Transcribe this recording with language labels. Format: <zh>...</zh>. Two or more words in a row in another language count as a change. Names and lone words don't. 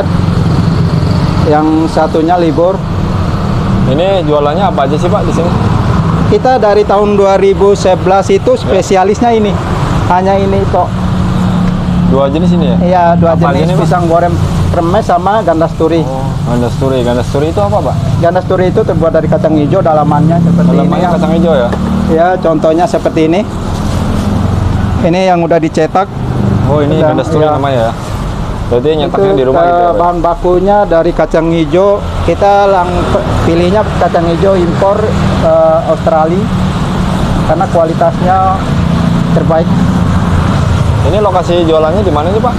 <id>Yang satunya libur. Ini jualannya apa aja sih Pak di sini? Kita dari tahun 2011 itu spesialisnya ini. Hanya ini tok. 2 jenis ini ya? Iya, 2 Apa aja jenis nih, Pak? pisang goreng remes sama gandas turi. Oh, gandas turi. Gandas turi itu apa Pak? Gandas turi itu terbuat dari kacang hijau, dalamannya seperti ini. Dalamannya kacang hijau ya? Ya, contohnya seperti ini. Ini yang udah dicetak. Oh ini Udah, gandas turi iya. namanya ya? Berarti nyetaknya Itu di rumah gitu ya Pak? bahan bakunya dari kacang hijau. Kita pilihnya kacang hijau impor Australia karena kualitasnya terbaik. Ini lokasi jualannya di mana nih Pak?</id>